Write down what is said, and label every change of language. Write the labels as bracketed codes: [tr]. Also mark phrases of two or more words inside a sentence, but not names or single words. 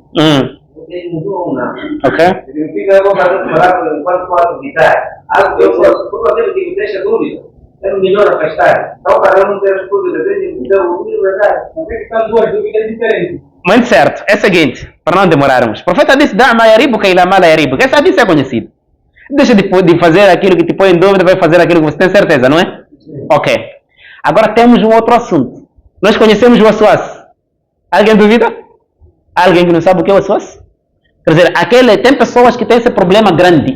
[pt] Você mudou ou não? Ok? Significa que eu vou fazer palavras enquanto posso duvidar. Algo que eu posso, tudo aquilo que me deixa dúvida, é melhor afastar. Então, para eu não ter as dúvidas, tem que mudar o dúvida, verdade. Mas é que estão duas dúvidas diferentes. Muito certo. É o seguinte, para não demorarmos. O profeta disse, [ar] دع ما يريبك إلى ما لا يريبك. [pt] Esse hadith é conhecido. Deixa de fazer aquilo que te põe em dúvida, vai fazer aquilo que você tem certeza, não é? Ok. Agora temos um outro assunto. Nós conhecemos o waswas. Alguém duvida? Alguém que não sabe o que é o waswas? Quer dizer, tem pessoas que têm esse problema grande.